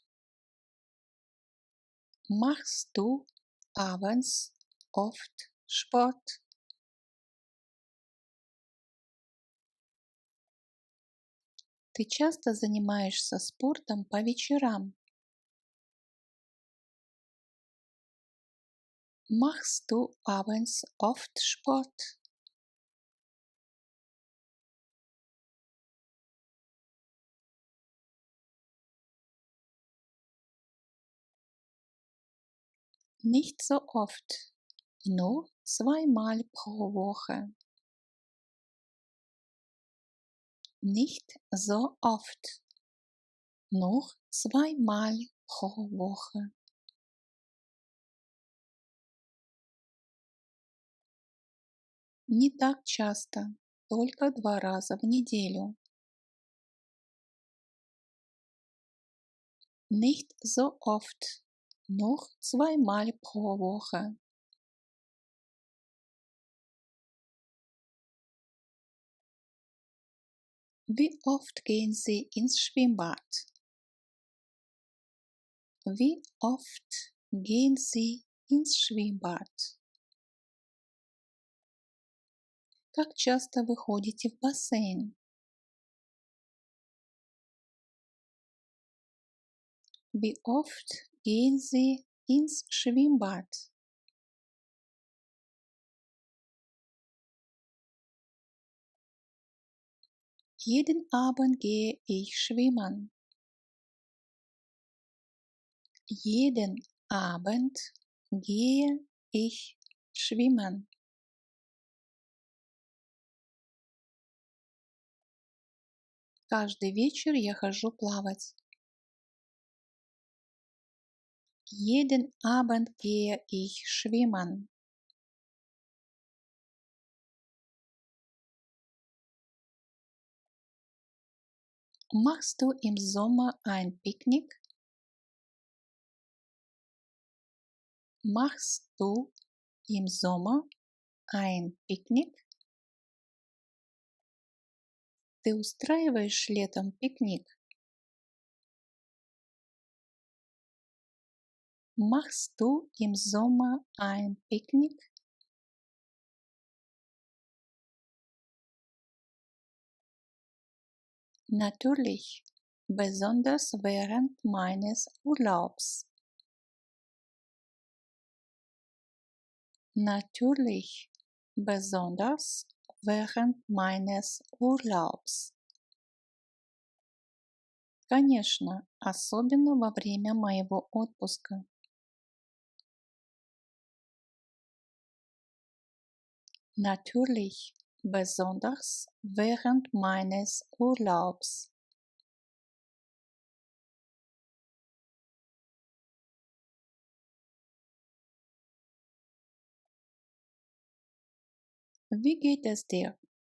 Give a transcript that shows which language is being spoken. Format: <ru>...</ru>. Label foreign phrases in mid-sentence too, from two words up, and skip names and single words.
<de>Machst du abends oft Sport?</de> <ru>Ты часто занимаешься спортом по вечерам?</ru> <de>Machst du abends oft Sport? Nicht so oft, nur zweimal pro Woche. Nicht so oft, nur zweimal pro Woche.</de> <ru>Не так часто, только 2 раза в неделю.</ru> <de>Nicht so oft, nur zweimal pro Woche. Wie oft gehen Sie ins Schwimmbad? Wie oft gehen Sie ins Schwimmbad?</de> <ru>Как часто вы ходите в бассейн?</ru> <de>Wie oft gehen Sie ins Schwimmbad? Jeden Abend gehe ich schwimmen. Jeden Abend gehe ich schwimmen.</de> <ru>Каждый вечер я хожу плавать.</ru> <de>Jeden Abend gehe ich schwimmen. Machst du im Sommer ein Picknick? Machst du im Sommer ein Picknick?</de> <ru>Ты устраиваешь летом пикник?</ru> <de>Machst du im Sommer ein Picknick? Natürlich, besonders während meines Urlaubs. Natürlich, besonders während meines Urlaubs.</de> <ru>Конечно, особенно во время моего отпуска.</ru> <de>Natürlich, besonders während meines Urlaubs. Wie geht es dir?</de>